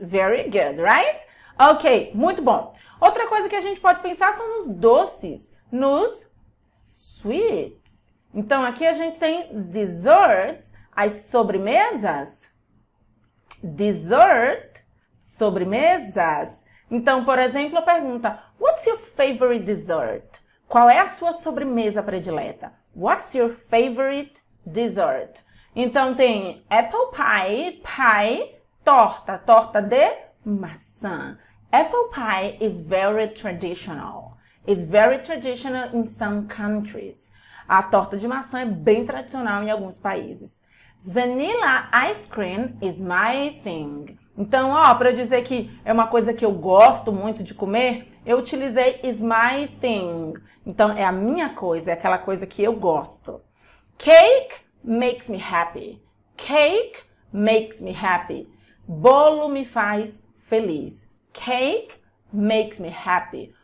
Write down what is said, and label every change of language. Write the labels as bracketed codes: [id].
[en] Very good, right? [pt] Ok, muito bom. Outra coisa que a gente pode pensar são nos doces, nos sweets. Então, aqui a gente tem desserts, as sobremesas. Dessert, sobremesas. Então, por exemplo, a pergunta, [en] what's your favorite dessert? [pt] Qual é a sua sobremesa predileta? [en] What's your favorite dessert? [pt] Então, tem apple pie, torta de maçã. [en] Apple pie is very traditional. It's very traditional in some countries. [pt] A torta de maçã é bem tradicional em alguns países. [en] Vanilla ice cream is my thing. [pt] Então, para eu dizer que é uma coisa que eu gosto muito de comer, eu utilizei [en] is my thing. [pt] Então, é a minha coisa, é aquela coisa que eu gosto. [en] Cake makes me happy. Cake makes me happy. [pt] Bolo me faz feliz. [en] Cake makes me happy.